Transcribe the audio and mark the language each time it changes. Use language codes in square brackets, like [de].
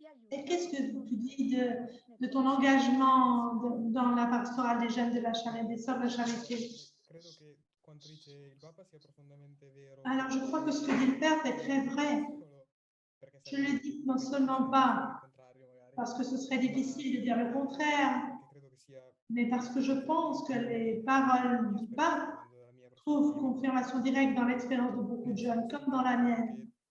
[fr] Et qu'est-ce que tu dis de ton engagement dans la pastorale des jeunes de la charité, des sœurs de la charité? [it] Credo che quanto dice il Papa sia profondamente vero. [fr] Alors, je crois que ce que dit le Père est très vrai. Je le dis non seulement pas parce que ce serait difficile de dire le contraire, mais parce que je pense que les paroles du pape trouvent confirmation directe dans l'expérience de beaucoup de jeunes, comme dans la mienne.